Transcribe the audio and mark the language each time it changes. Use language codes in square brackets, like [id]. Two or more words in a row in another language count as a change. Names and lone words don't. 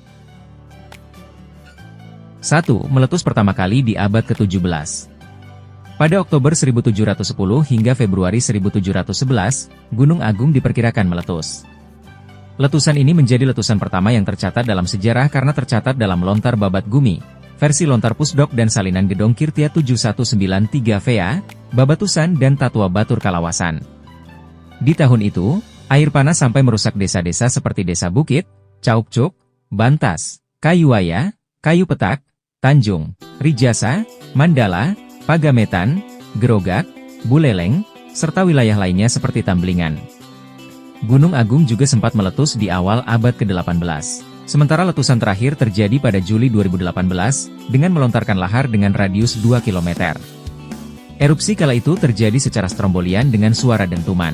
[id] 1. Meletus pertama kali di abad ke-17. Pada Oktober 1710 hingga Februari 1711, Gunung Agung diperkirakan meletus. Letusan ini menjadi letusan pertama yang tercatat dalam sejarah karena tercatat dalam lontar babat Gumi, versi lontar Pusdok dan salinan Gedong Kirtia 7193 VA, Babatusan dan Tatua Batur Kalawasan. Di tahun itu, air panas sampai merusak desa-desa seperti Desa Bukit, Caukcuk, Bantas, Kayuwaya, Kayu Petak, Tanjung, Rijasa, Mandala, Pagametan, Gerogak, Buleleng, serta wilayah lainnya seperti Tamblingan. Gunung Agung juga sempat meletus di awal abad ke-18. Sementara letusan terakhir terjadi pada Juli 2018, dengan melontarkan lahar dengan radius 2 km. Erupsi kala itu terjadi secara strombolian dengan suara dentuman.